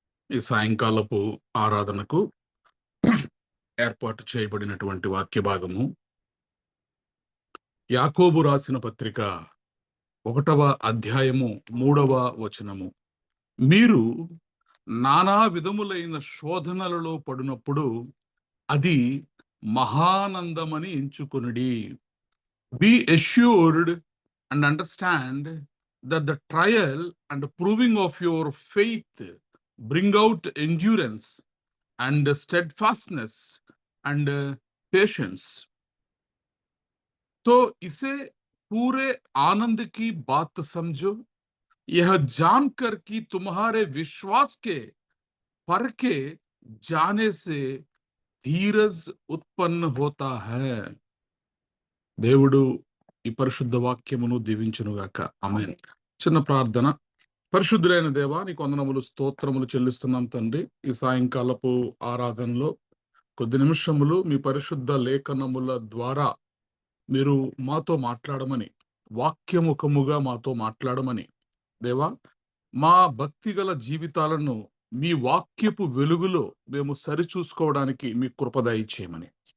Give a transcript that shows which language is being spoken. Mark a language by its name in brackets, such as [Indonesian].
[Telugu] ఈ సాయంకాలపు ఆరాధనకు ఏర్పాటు చేయబడినటువంటి వాక్య భాగము యాకోబు రాసిన పత్రిక 1వ అధ్యాయము 3వ వచనము. మీరు నానా విధములైన శోధనలలో పడినప్పుడు అది మహానందమని ఎంచుకొనుడి. [English] Be assured and understand that the trial and proving of your faith bring out endurance and steadfastness and patience. [Hindi] तो इसे पूरे आनंद की बात समझो, यह जानकर कि तुम्हारे विश्वास के परखे जाने से धीरज उत्पन्न होता है. [Telugu] దేవుడు ఈ పరిశుద్ధ వాక్యమును దీవించునుగాక. ఆమేన్. చిన్న ప్రార్థన. పరిశుద్ధులైన దేవా, నీకు వందనములు, స్తోత్రములు చెల్లిస్తున్నాం తండ్రి. ఈ సాయంకాలపు ఆరాధనలో కొద్ది నిమిషములు మీ పరిశుద్ధ లేఖనముల ద్వారా మీరు మాతో మాట్లాడమని, వాక్యముఖముగా మాతో మాట్లాడమని దేవా, మా భక్తిగల జీవితాలను మీ వాక్యపు వెలుగులో మేము సరిచూసుకోవడానికి మీ కృప దయచేయమని,